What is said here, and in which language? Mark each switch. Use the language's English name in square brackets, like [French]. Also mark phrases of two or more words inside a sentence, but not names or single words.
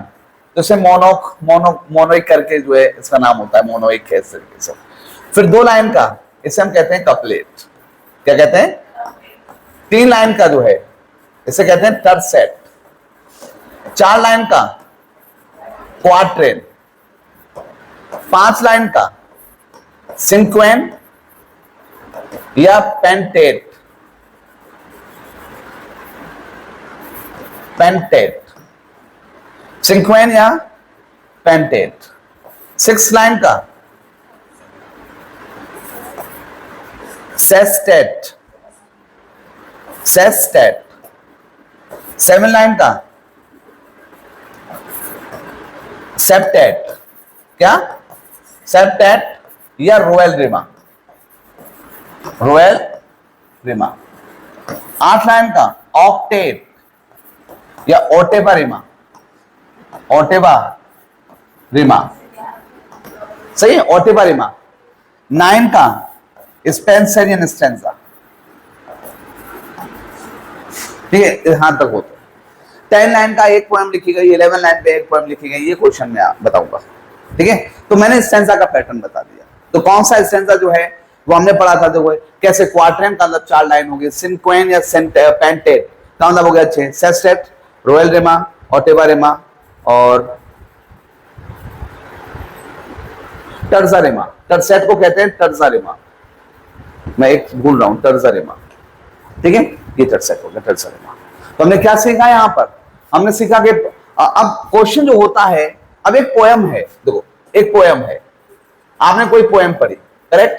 [Hindi] जैसे मोनोइक करके जो है इसका नाम होता है, मोनोइक है इस तरीके से। फिर 2 लाइन का, इसे हम कहते हैं कपलेट। क्या कहते हैं? 3 लाइन का जो है इसे कहते हैं टर्सेट। 4 लाइन का क्वाट्रेन। 5 लाइन का सिंक्वेन या पेंटेट, पेंटेट, सिंक्वेन या पेंटेट। 6 लाइन का सेस्टेट, सेस्टेट। 7 लाइन का सेप्टेट। क्या? सेप्टेट या रोयल रिमा, रोयल रिमा। 8 लाइन का ऑक्टेट या ओटेबा रिमा, ओटेबा रिमा, सही है, ओटेबा रिमा। 9 का [English] Spenserian stanza, [Hindi] ठीक है, यहां तक होता है। 10 लाइन का एक पोएम लिखी गई, 11 लाइन पे एक पोएम लिखी गई, ये क्वेश्चन में बताऊंगा, ठीक है। तो मैंने स्टेंजा का पैटर्न बता दिया। तो कौन सा स्टेंजा जो है वो हमने पढ़ा था, जो है कैसे क्वार्ट्रेन का मतलब 4 लाइन हो गई, सिंक्वेन या पेंटेट का मतलब हो गया 6, सेस्टेट, रोयल रिमा, ओटेबा रिमा और टर्जा रिमा। टर्सेट को कहते हैं टर्जा रिमा, मैं एक भूल रहा हूं, टर्जा रिमा, ठीक है, ये टर्सेट हो गया, टर्जा रिमा। तो हमने क्या सीखा यहां पर? हमने सीखा कि अब क्वेश्चन जो होता है, अब एक पोएम है, देखो एक पोएम है, आपने कोई पोएम पढ़ी, करेक्ट।